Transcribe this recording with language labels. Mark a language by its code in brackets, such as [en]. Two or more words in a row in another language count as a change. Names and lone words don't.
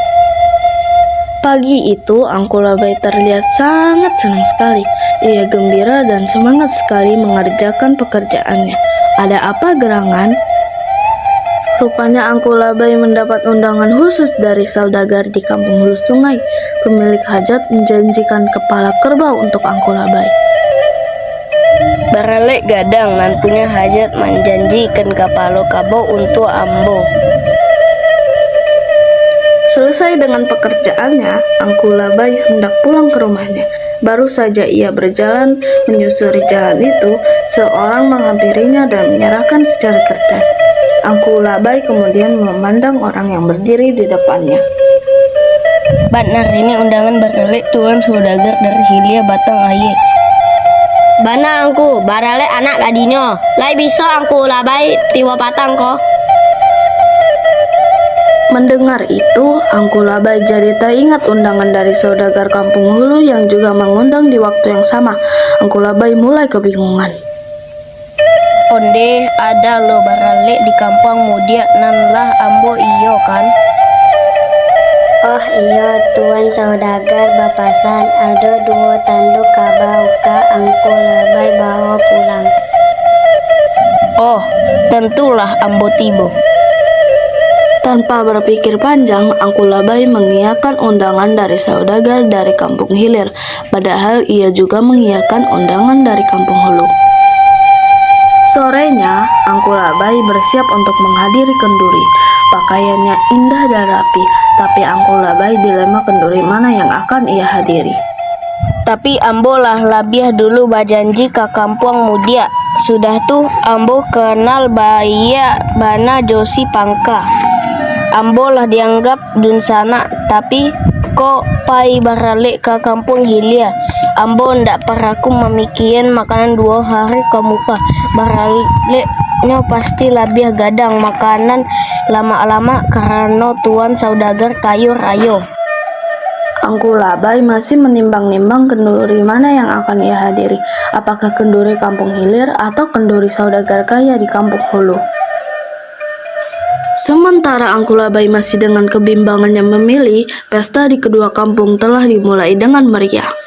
[id] Pagi itu, Angku Labai terlihat sangat senang sekali. Ia gembira dan semangat sekali mengerjakan pekerjaannya. Ada apa gerangan? Rupanya Angku Labai mendapat undangan khusus dari saudagar di kampung hulu sungai. Pemilik hajat menjanjikan kepala kerbau untuk Angku Labai. [min] Baralek gadang nan [id] punya hajat menjanjikan kepala kerbau untuk [min] ambo. [id] Selesai dengan pekerjaannya, Angku Labai hendak pulang ke rumahnya. Baru saja ia berjalan menyusuri jalan itu, seorang menghampirinya dan menyerahkan secari kertas. Angku Labai kemudian memandang orang yang berdiri di depannya. Benar, ini undangan Baralek tuan saudagar dari Hilia Batang Aye. [min] Bana angku, baralek anak gadinyo. Lai bisa Angku Labai tiwa patang ko. [id] Mendengar itu, Angku Labai jadi teringat undangan dari saudagar kampung hulu yang juga mengundang di waktu yang sama. Angku Labai mulai kebingungan. [min] Onde ada lo Baralek di kampung mudia nan lah ambo iyo kan? Oh iyo tuan saudagar bapasan, ada 2 tanduk kabau ka Angku Labai bawa pulang. Oh, tentulah ambo tibo. [id] Tanpa berpikir panjang, Angku Labai mengiyakan undangan dari saudagar dari kampung hilir, padahal ia juga mengiyakan undangan dari kampung hulu. Sorenya, Angku Labai bersiap untuk menghadiri kenduri. Pakaiannya indah dan rapi, tapi Angku Labai dilema kenduri mana yang akan ia hadiri. [min] Tapi ambo lah labiah dulu bajanji ke kampung mudia. Sudah tuh ambo kenal baya bana Josi Pangka. Ambo lah dianggap dunsana, tapi kok pai Baralek ke kampung Hilia. Ambo ndak paraku memikian makanan 2 hari ke muka. Baraleknya pasti labiah gadang makanan lama-lama karena tuan saudagar kayu rayo. [id] Angku Labai masih menimbang-nimbang kenduri mana yang akan ia hadiri. Apakah kenduri kampung hilir atau kenduri saudagar kaya di kampung hulu? Sementara Angku Labai masih dengan kebimbangannya memilih, pesta di kedua kampung telah dimulai dengan meriah.